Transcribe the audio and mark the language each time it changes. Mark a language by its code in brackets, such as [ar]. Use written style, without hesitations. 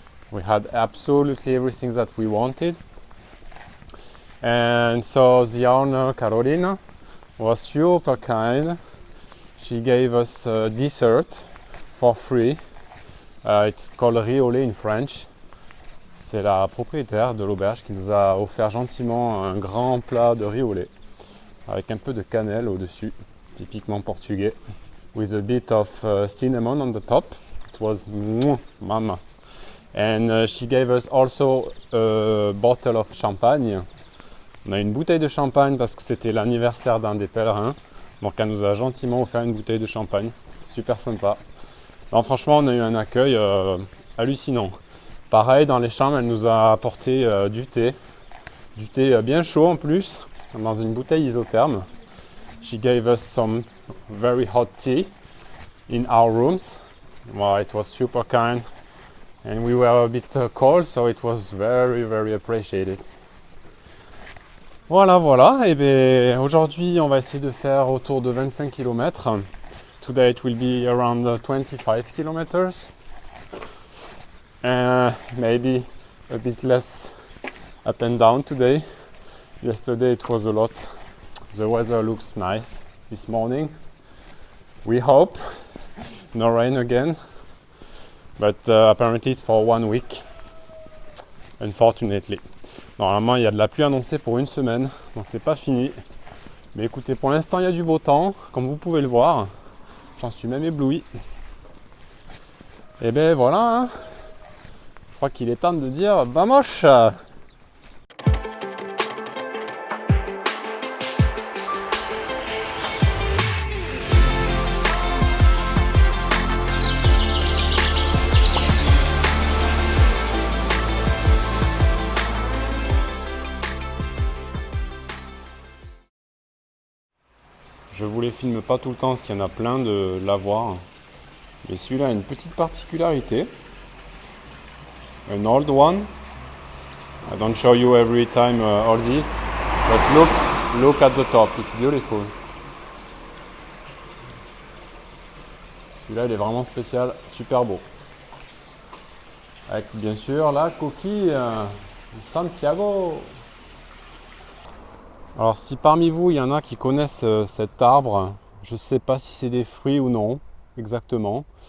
[en] We had absolutely everything that we wanted. And so the owner Carolina was super kind. She gave us dessert for free. It's called riolé in French. [fr] C'est la propriétaire de l'auberge qui nous a offert gentiment un grand plat de riz au lait avec un peu de cannelle au-dessus, typiquement portugais, [en] with a bit of cinnamon on the top. It was mama. And she gave us also a bottle of champagne. [fr] On a une bouteille de champagne parce que c'était l'anniversaire d'un des pèlerins. Donc elle nous a gentiment offert une bouteille de champagne. Super sympa. Alors, franchement, on a eu un accueil hallucinant. Pareil, dans les chambres, elle nous a apporté du thé bien chaud en plus, dans une bouteille isotherme. [en] She gave us some very hot tea in our rooms. Well, it was super kind, and we were a bit cold, so it was very appreciated. [fr] Voilà. Et bien aujourd'hui, on va essayer de faire autour de 25 km. [en] Today it will be around 25 kilometers. Maybe a bit less up and down today. Yesterday it was a lot. The weather looks nice this morning. We hope no rain again. But apparently it's for 1 week. Unfortunately. [fr] Normalement il y a de la pluie annoncée pour une semaine, donc c'est pas fini. Mais écoutez, pour l'instant il y a du beau temps, comme vous pouvez le voir. J'en suis même ébloui. Et ben voilà, hein. Je crois qu'il est temps de dire vamos! Je vous les filme pas tout le temps parce qu'il y en a plein de lavoirs. Mais celui-là a une petite particularité. [en] An old one. I don't show you every time all this. But look at the top, it's beautiful. [fr] Celui-là il est vraiment spécial, super beau. Avec bien sûr la coquille Santiago. Alors si parmi vous il y en a qui connaissent cet arbre, je ne sais pas si c'est des fruits ou non exactement.